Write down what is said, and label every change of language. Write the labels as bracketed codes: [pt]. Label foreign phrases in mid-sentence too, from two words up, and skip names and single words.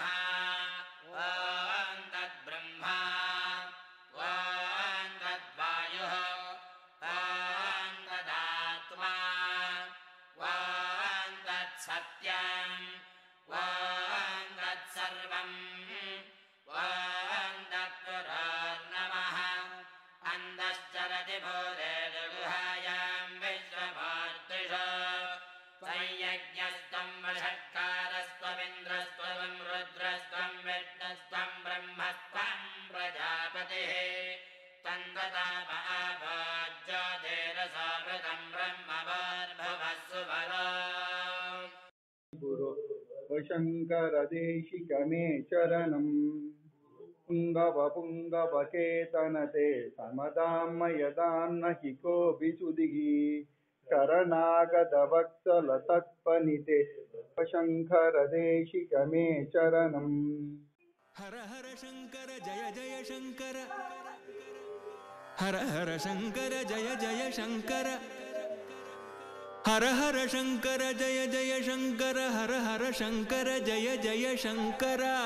[sa] ॐ तत् ब्रह्मा ॐ तत् वायुः ॐ तदात्मा ॐ तत् सत्यम् ॐ तत् सर्वम् ॐ तत् पुरोर्नमः. அந்தश्चरति भूतेषु गुहायां विश्वमूर्तिषु संयज्ञस्त्वं वषट्कारस्त्वमिन्द्रस्त्वं रुद्रस्त्वं विष्णुस्त्वं ब्रह्मस्त्वं प्रजापतिः तन्दतापः ज्योतिरसो तं ब्रह्मवार्भुवस्सुवरो गुरु शङ्करदेशिकमे चरणम् पुङ्गवपुङ्गवकेतनते समदाम्मयदान्न हि कोऽपि सुधिः शरणागतवत्सलतत्पनिते शङ्करदेशिकमे चरणम् हर हर शंकर जय जय शंकर हर हर शंकर जय जय शंकर हर हर शंकर जय जय शंकर हर हर शंकर जय जय शंकर